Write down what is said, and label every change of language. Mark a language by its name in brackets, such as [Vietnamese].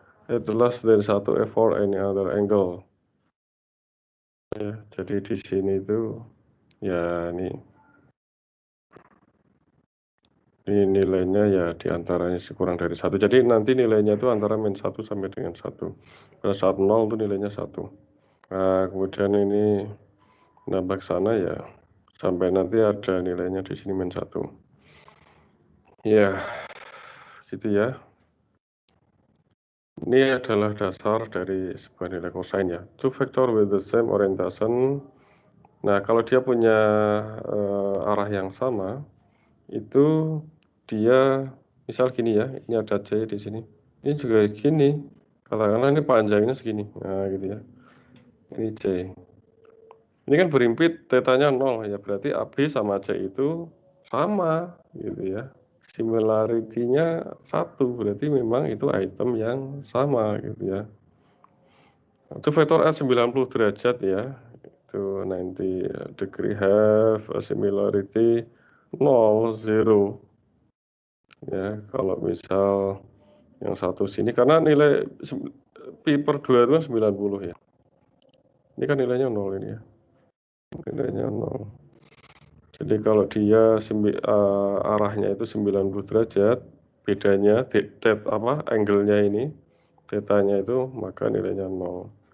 [English] It's less than 1 for any other angle. [Indonesian] Ya, jadi di sini itu ya ini nilainya ya diantaranya kurang dari 1. Jadi nanti nilainya itu antara -1 sampai dengan 1. Pada saat 0 itu nilainya 1. Nah, kemudian ini nambah ke sana ya sampai nanti ada nilainya di sini -1. Ya, gitu ya. Ini adalah dasar dari sebuah nilai cosine ya. [English] Two vector with the same orientation. [Indonesian] Nah, kalau dia punya arah yang sama, itu dia misal gini ya, ini ada C di sini. Ini juga gini. Katakanlah ini panjangnya segini. Nah, gitu ya. Ini C. Ini kan berimpit tetanya 0 ya, berarti AB sama C itu sama gitu ya. Similarity-nya 1, berarti memang itu item yang sama gitu ya. Itu vektor S 90 derajat ya. Itu [English] 90 degree have a similarity 0, 0. [Indonesian] Ya, kalau misal yang satu sini karena nilai pi/2 itu kan 90 ya. Ini kan nilainya 0 ini ya. Nilainya 0. Jadi kalau dia arahnya itu 90 derajat, bedanya angle-nya ini, tetanya itu maka nilainya 0.